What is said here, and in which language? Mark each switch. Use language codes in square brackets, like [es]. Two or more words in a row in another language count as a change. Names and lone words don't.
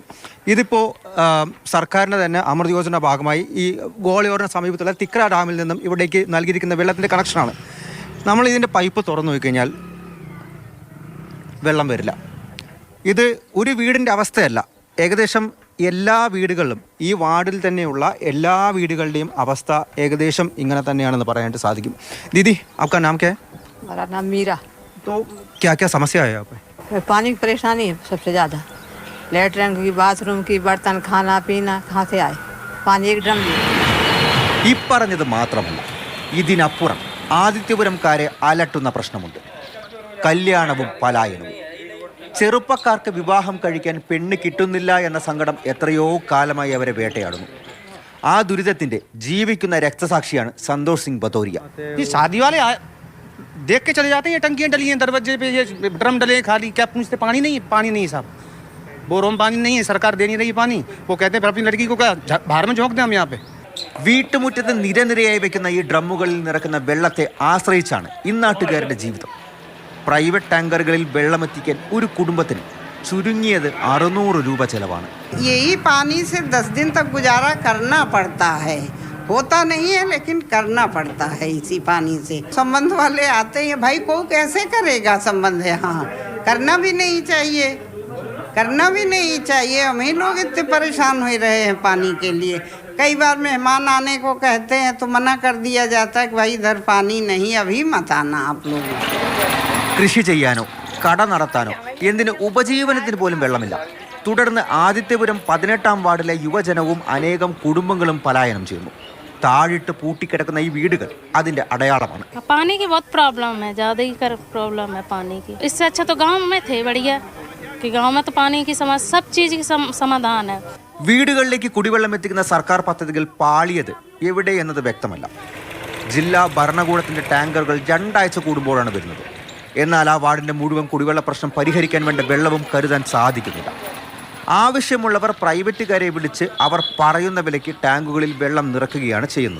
[ml] ഇതിപ്പോൾ സർക്കാരിൻ്റെ തന്നെ അമൃത് യോജന ഭാഗമായി ഈ ഗ്വാളിയോറിന് സമീപത്തുള്ള തിക്ര ഡാമിൽ നിന്നും ഇവിടേക്ക് നൽകിയിരിക്കുന്ന വെള്ളത്തിൻ്റെ കണക്ഷനാണ്. നമ്മൾ ഇതിൻ്റെ പൈപ്പ് തുറന്നു നോക്കിക്കഴിഞ്ഞാൽ വെള്ളം വരില്ല. ഇത് ഒരു വീടിൻ്റെ അവസ്ഥയല്ല, ഏകദേശം എല്ലാ വീടുകളിലും ഈ വാർഡിൽ തന്നെയുള്ള എല്ലാ വീടുകളുടെയും അവസ്ഥ ഏകദേശം ഇങ്ങനെ തന്നെയാണെന്ന് പറയാനായിട്ട് സാധിക്കും. [hi] दीदी आपका नाम क्या है? हमारा नाम मीरा। तो क्या क्या समस्या है यहाँ पे? पानी की परेशानी है सबसे ज़्यादा। लेटरिन की, बाथरूम की, बर्तन, खाना पीना कहाँ से आए? पानी एक ड्रम भी। [ml] ഈ പറഞ്ഞത് മാത്രമല്ല, ഇതിനപ്പുറം ആദിത്യപുരംകാരെ അലട്ടുന്ന പ്രശ്നമുണ്ട്. കല്യാണവും പലായനവും. ചെറുപ്പക്കാർക്ക് വിവാഹം കഴിക്കാൻ പെണ്ണ് കിട്ടുന്നില്ല എന്ന സങ്കടം എത്രയോ കാലമായി അവരെ വേട്ടയാടുന്നു. ആ ദുരിതത്തിന്റെ ജീവിക്കുന്ന രക്തസാക്ഷിയാണ് സന്തോഷ് സിംഗ് ബതോരിയ. [hi] ये शादी वाले देख के चले जाते हैं, ये टंकियाँ डली हैं दरवाजे पे, ये ड्रम डले हैं खाली, क्या पूछते? पानी नहीं है साहब, बोरों में पानी नहीं है, सरकार दे नहीं रही पानी। वो कहते हैं फिर अपनी लड़की को क्या बाहर में झोंक दें हम यहाँ पे। [ml] വീട്ടുമുറ്റത്ത് നിരനിരയായി വെക്കുന്ന ഈ ഡ്രമ്മുകളിൽ നിറക്കുന്ന വെള്ളത്തെ ആശ്രയിച്ചാണ് ഇന്നാട്ടുകാരുടെ ജീവിതം. പ്രൈവറ്റ് ടാങ്കറുകളിൽ വെള്ളമെത്തിക്കാൻ ഒരു കുടുംബത്തിന് ചുരുങ്ങിയത് 600 രൂപ ചെലവാണ്. [hi] यही पानी से 10 दिन तक गुजारा करना पड़ता है, होता नहीं है लेकिन करना पड़ता है इसी पानी से। संबंध वाले आते हैं, भाई को कैसे करेगा संबंध? हाँ, करना भी नहीं चाहिए, करना भी नहीं चाहिए। हम ही लोग इतने परेशान हो रहे हैं पानी के लिए। कई बार मेहमान आने को कहते हैं तो मना कर दिया जाता है कि भाई इधर पानी नहीं, अभी मत आना आप लोग। [ml] കൃഷി ചെയ്യാനോ കട നടത്താനോ എന്തിന് ഉപജീവനത്തിന് പോലും വെള്ളമില്ല. തുടർന്ന് ആദിത്യപുരം 18-ാം വാർഡിലെ യുവജനവും അനേകം കുടുംബങ്ങളും പലായനം ചെയ്യുന്നു. താഴിട്ട് പൂട്ടിക്കിടക്കുന്ന ഈ വീടുകൾ അതിന്റെ അടയാളമാണ്. [hi] पानी की बहुत प्रॉब्लम है, ज़्यादा ही प्रॉब्लम है पानी की। इससे अच्छा तो गांव में थे बढ़िया, कि गांव में तो पानी की सब चीज़ की समाधान है। [ml] വീടുകളിലേക്ക് കുടിവെള്ളം എത്തിക്കുന്ന സർക്കാർ പദ്ധതികൾ പാളിയത് എവിടെ എന്നത് വ്യക്തമല്ല. ജില്ലാ ഭരണകൂടത്തിന്റെ ടാങ്കറുകൾ 2 ആഴ്ച കൂടുമ്പോഴാണ് വരുന്നത്. എന്നാൽ ആ വാർഡിന്റെ മുഴുവൻ കുടിവെള്ള പ്രശ്നം പരിഹരിക്കാൻ വേണ്ട വെള്ളവും കരുതാൻ സാധിക്കുന്നില്ല. ആവശ്യമുള്ളവർ പ്രൈവറ്റുകാരെ വിളിച്ച് അവർ പറയുന്ന വിലയ്ക്ക് ടാങ്കുകളിൽ വെള്ളം നിറക്കുകയാണ് ചെയ്യുന്നത്.